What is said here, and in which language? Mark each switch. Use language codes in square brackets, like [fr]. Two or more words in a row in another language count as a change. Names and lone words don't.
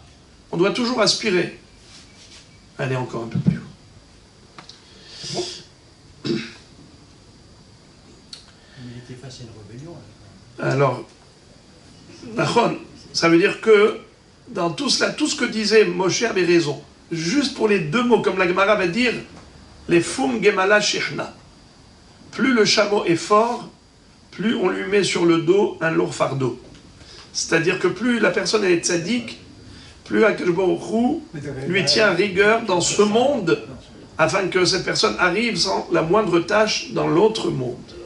[fr] On doit toujours aspirer. Aller encore un peu plus haut. Il était face à une rébellion. Alors, ça veut dire que dans tout cela, tout ce que disait Moshe avait raison. Juste pour les deux mots, comme la Gemara va dire, [arc] les fum gemala shechna. [fr] Plus le chameau est fort, plus on lui met sur le dos un lourd fardeau. C'est-à-dire que plus la personne est tzaddik, plus [he] Akadosh Baruch Hu [fr] lui tient rigueur dans ce monde, afin que cette personne arrive sans la moindre tâche dans l'autre monde.